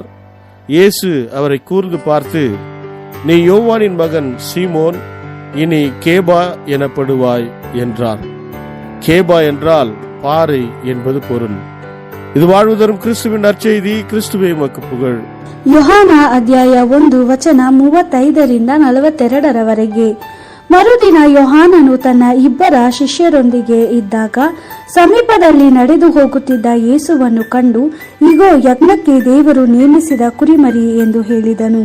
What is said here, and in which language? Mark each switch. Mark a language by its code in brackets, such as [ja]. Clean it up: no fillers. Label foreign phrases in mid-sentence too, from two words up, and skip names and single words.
[ta] இயேசு அவரை கூர்ந்து பார்த்து, நீ யோவானின் மகன் சீமோன், இனி கேபா எனப்படுவாய் என்றார். கேபா என்றால் பாறை என்பது பொருள். இது வாழ்வு தரும் கிறிஸ்துவின் நற்செய்தி. கிறிஸ்துவே உமக்கு புகழ். [kn] யோಹಾನ ಅಧ್ಯಾಯ 1 ವಚನ 35 42 ಮರುದಿನ ಯೋಹಾನನು ತನ್ನ ಇಬ್ಬರ ಶಿಷ್ಯರೊಂದಿಗೆ ಇದ್ದಾಗ ಸಮೀಪದಲ್ಲಿ ನಡೆದು ಹೋಗುತ್ತಿದ್ದ ಯೇಸುವನ್ನು ಕಂಡು, ಇಗೋ, ಯಜ್ಞಕ್ಕೆ ದೇವರು ನೇಮಿಸಿದ ಕುರಿಮರಿ ಎಂದು ಹೇಳಿದನು.